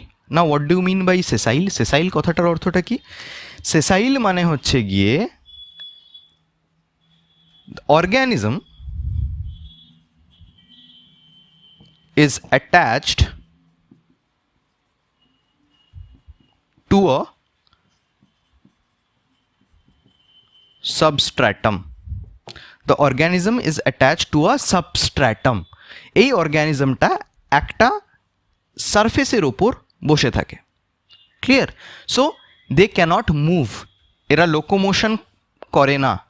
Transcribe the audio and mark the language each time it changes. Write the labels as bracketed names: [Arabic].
[English] না, what do you mean by sessile? [Bangla] সেসাইল কথাটার অর্থটা কি? সেসাইল মানে হচ্ছে গিয়ে [English] Organism is attached to a substratum. The organism is attached to a substratum. [Bangla] এই অর্গানিজমটা একটা সারফেসের ওপর বসে থাকে. Clear? [English] so they can't move, [Bangla] এরা লোকোমোশন করে না.